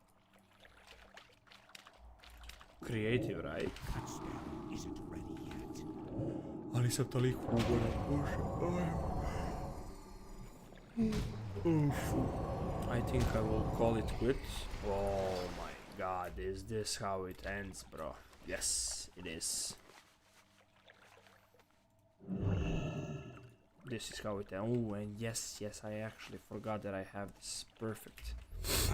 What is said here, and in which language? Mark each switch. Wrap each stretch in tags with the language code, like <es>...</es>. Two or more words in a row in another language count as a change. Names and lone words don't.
<en>Creative, right? That spell isn't ready yet.</en> <hr>Ali sam toliko ugodan,</hr> <en>I think I will call it quits. Oh my god, is this how it ends, bro? Yes, it is. This is how it ends. Oh, and yes, I actually forgot that I have this. Perfect.</en>